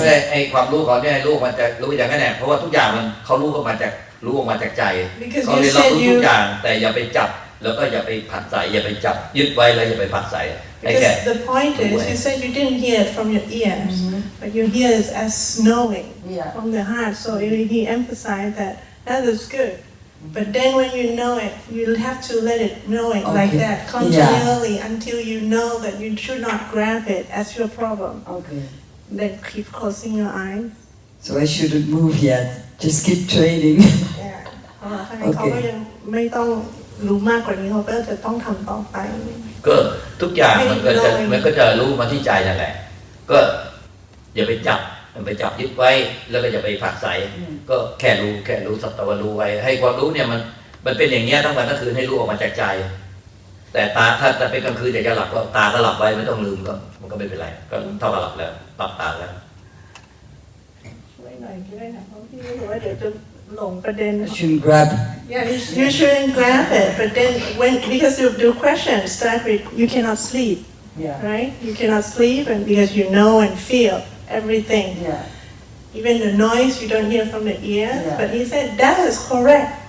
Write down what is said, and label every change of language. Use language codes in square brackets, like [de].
[th] ไอ้ความรู้เขาเนี่ยรู้มันจะรู้อย่างนั้นแหละเพราะว่าทุกอย่างมันเขารู้ออกมาจากใจเขาเรียนรู้ทุกอย่างแต่อย่าไปจับแล้วก็อย่าไปผัดใส่อย่าไปจับยึดไว้แล้วอย่าไปผัดใส่ [en] Because the point is, you said you didn't hear it from your ears, but you hear it as knowing from the heart. So he emphasized that is good. But then when you know it, you have to let it know it like that continually until you know that you should not grab it as your problem. Okay. Then keep closing your eyes. So I shouldn't move yet. Just keep training. Yeah. [th] เขาก็ยังไม่ต้องรู้มากกว่านี้เขาก็จะต้องทำต่อไป ก็ทุกอย่างมันก็จะรู้มาที่ใจนั่นแหละก็อย่าไปจับยึดไว้แล้วก็อย่าไปผักใสก็แค่รู้สักแต่ว่ารู้ไว้ให้ความรู้เนี่ยมันเป็นอย่างเงี้ยทั้งวันทั้งคืนให้รู้ออกมาจากใจแต่ตาถ้าเป็นกลางคืนอยากจะหลับก็ตาก็หลับไว้ไม่ต้องลืมก็มันก็ไม่เป็นไรก็เท่ากับหลับแล้วหลับตาแล้ว ช่วยหน่อยก็ได้นะเพราะพี่รู้ว่าเดี๋ยวจะหลงประเด็น [en] I shouldn't grab. Yeah, you shouldn't grab it. But then because the question start with you cannot sleep, right? You cannot sleep, and because you know and feel everything. Even the noise you don't hear from the ears. But he said that is correct.